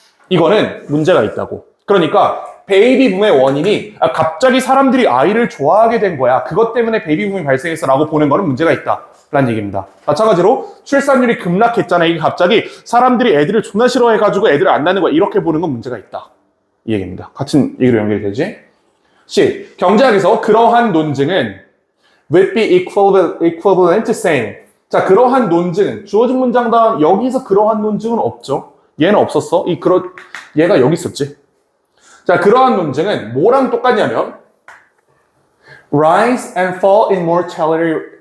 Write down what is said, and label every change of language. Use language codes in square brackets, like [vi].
[ko] 이거는 문제가 있다고. 그러니까 베이비붐의 원인이 갑자기 사람들이 아이를 좋아하게 된 거야. 그것 때문에 베이비붐이 발생했어 라고 보는 거는 문제가 있다 라는 얘기입니다. 마찬가지로 출산율이 급락했잖아. 이게 갑자기 사람들이 애들을 존나 싫어해가지고 애들을 안 낳는 거야. 이렇게 보는 건 문제가 있다. 이 얘기입니다. 같은 얘기로 연결이 되지? C. 경제학에서 그러한 논증은 [en] would be equivalent to saying. [ko] 자, 그러한 논증은 주어진 문장 다음 여기서 그러한 논증은 없죠. 얘는 없었어. 얘가 여기 있었지. 자, 그러한 논증은 뭐랑 똑같냐면 [en] rise and fall in mortality.